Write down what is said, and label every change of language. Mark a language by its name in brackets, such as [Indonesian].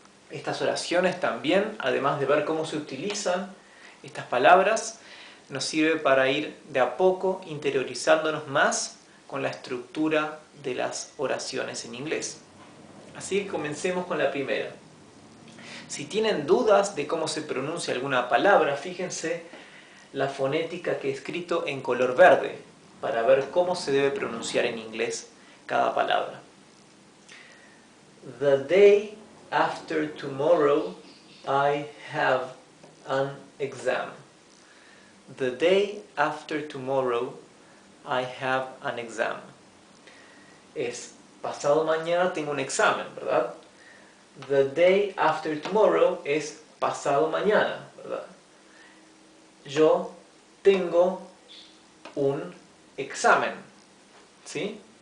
[Spanish] Estas oraciones también, además de ver cómo se utilizan estas palabras, nos sirve para ir de a poco interiorizándonos más con la estructura de las oraciones en inglés. Así que comencemos con la primera. Si tienen dudas de cómo se pronuncia alguna palabra, fíjense la fonética que he escrito en color verde para ver cómo se debe pronunciar en inglés cada palabra. [English] The day after tomorrow I have an exam. The day after tomorrow I have an exam. [Spanish] Es pasado mañana tengo un examen, ¿verdad? [English] The day after tomorrow [Spanish] es pasado mañana, ¿verdad? Yo tengo un examen, ¿sí?